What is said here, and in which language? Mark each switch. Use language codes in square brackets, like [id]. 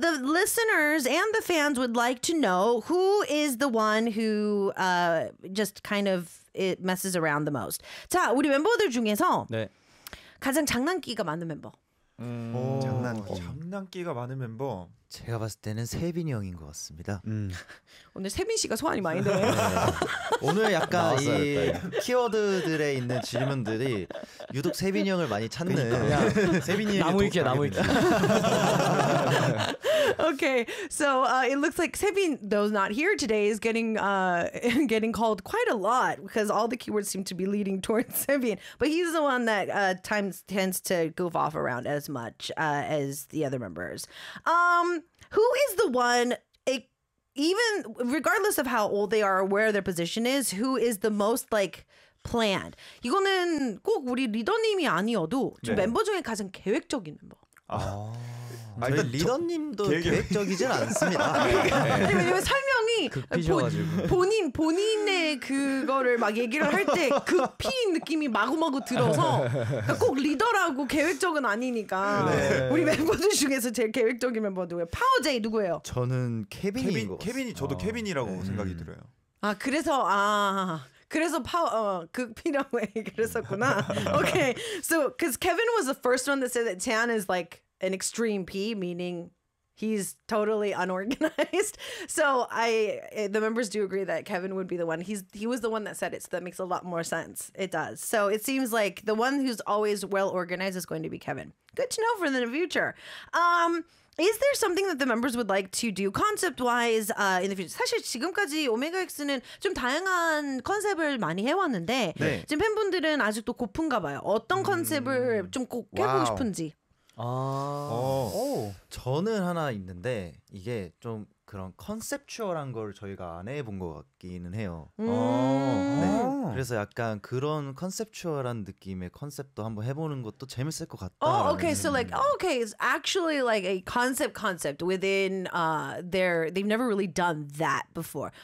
[en] The listeners and the fans would like to know who is the one who just kind of it messes around the most. [ko] 자, 우리 멤버들 중에서 네. 가장 장난기가 많은 멤버. 장난기가 많은 멤버. 제가 봤을 때는 세빈이 형인 것 같습니다. 오늘 세빈 씨가 소환이 많이 되네요. 네. 오늘 약간 나왔어요, 이 일단. 키워드들에 있는 질문들이 유독 세빈이 형을 많이 찾는. 그러니까. 세빈이 나무위키야 나무위키. [en] Okay, so it looks like Sebin, though not here today, is getting called quite a lot because all the keywords seem to be leading towards Sebin. But he's the one that tends to goof off around as much as the other members. Who is the one, even regardless of how old they are or where their position is, who is the most like planned? [ko] 이거는 꼭 우리 리더님이 아니어도 좀 네. 멤버 중에 가장 계획적인 멤버. 아, 일단 리더님도 계획적이진 않습니다. 네. 왜냐면 설명이 본인의 그거를 막 얘기를 할 때 급히인 느낌이 마구마구 들어서 그러니까 꼭 리더라고 계획적은 아니니까 네. 우리 멤버들 중에서 제일 계획적인 멤버 누구예요? 파워제이 누구예요? 저는 케빈인 것 같아요. 케빈이 저도 케빈이라고 생각이 들어요. 아 그래서 아. 그래서 파워 급히라고 그랬었구나. [en] Okay, so because Kevin was the first one that said that Tan is like an extreme P, meaning he's totally unorganized. So the members do agree that Kevin would be the one. He was the one that said it, so that makes a lot more sense. It does. So it seems like the one who's always well organized is going to be Kevin. Good to know for the future. Is there something that the members would like to do concept-wise in the future? [ko] 사실 지금까지 Omega X는 좀 다양한 컨셉을 많이 해왔는데 네. 지금 팬분들은 아직도 고픈가 봐요. 어떤 컨셉을 좀 꼭 해보고 싶은지. 아, 저는 하나 있는데 이게 좀 그런 컨셉추얼한 걸 저희가 안 해본 것 같기는 해요. 네. 그래서 약간 그런 컨셉추얼한 느낌의 컨셉도 한번 해보는 것도 재밌을 것 같다. [en] Oh, okay, so like, okay, it's actually like a concept within they've never really done that before.